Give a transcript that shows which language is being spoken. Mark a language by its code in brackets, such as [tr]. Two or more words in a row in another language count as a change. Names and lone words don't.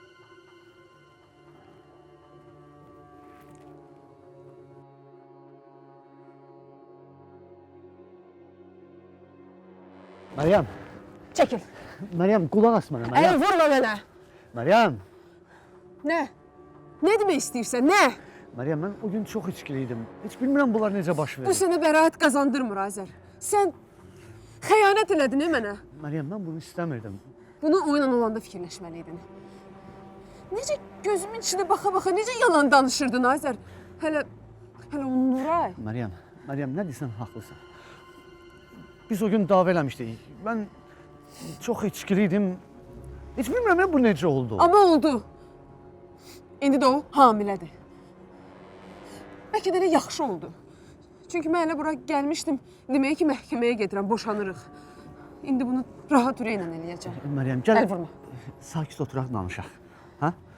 [az] Meryem, Çəkil. [tr] Meryem kulak as bana [az] Əl Meryem. vurma mənə. Meryem, Nə? Nə demək istəyirsən? Nə? [tr] Meryem ben o gün çok içkiliydim. [az] Hiç bilmirəm bunlar necə baş Bu verir. sənə bəraət qazandırmır Azər. Sən xəyanət elədin mənə. [tr] Meryem ben bunu istemirdim. [az] Bunu oyunla olanda fikirləşməliydin. Necə gözümün içine baxa-baxa necə yalan danışırdın Azər? Hələ o Nuray. Meryem ne deyirsən haklısın. Biz o gün dava eləmişdik. [tr] Ben çok içkiliydim. [az] Hiç bilmirəm ya bu necə oldu. Amma oldu. İndi də o hamilədir. Bəlkə də elə yaxşı oldu. Çünki mən elə bura gəlmişdim. Demək ki, məhkəməyə gedirəm, boşanırıq. İndi bunu rahat ürəklə eləyəcəm. [tr] Meryem gel [az] Əl vurma. sakit oturaq danışaq. Ha?